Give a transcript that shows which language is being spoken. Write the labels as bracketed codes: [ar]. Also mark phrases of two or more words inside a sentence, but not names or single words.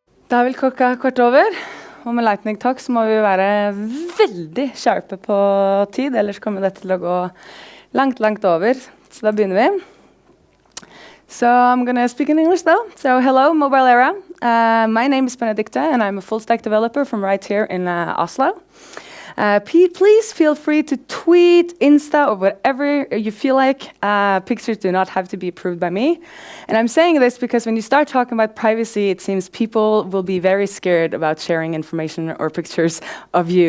[no] Da vil klokka kvart over, og med [en] lightning talk [no] så må vi være veldig sharpe på tid, ellers kommer det til å gå langt over, så da begynner vi. [en] So I'm going to speak in English though. So hello, mobile era. My name is Benedicte and I'm a full stack developer from right here in Oslo. Please feel free to tweet, Insta, or whatever you feel like. Pictures do not have to be approved by me. And I'm saying this because when you start talking about privacy, it seems people will be very scared about sharing information or pictures of you.